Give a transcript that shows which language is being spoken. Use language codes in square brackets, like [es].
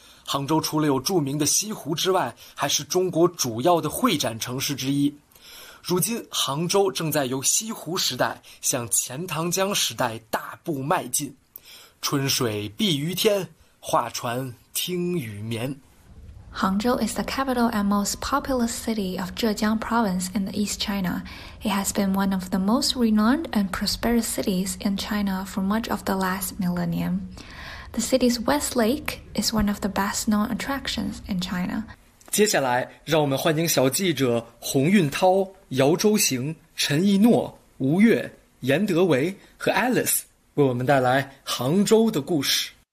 [zh] 杭州除了有著名的西湖之外，还是中国主要的会展城市之一。如今杭州正在由西湖时代向钱塘江时代大步迈进，春水碧于天，画船听雨眠。 [en] 杭州 is the capital and most populous city of Zhejiang province in the East China. It has been one of the most renowned and prosperous cities in China for much of the last millennium. The city's West Lake is one of the best known attractions in China. [zh] 接下来让我们欢迎小记者洪运涛、姚周行、陈一诺、吴越、严德维和 Alice 为我们带来杭州的故事。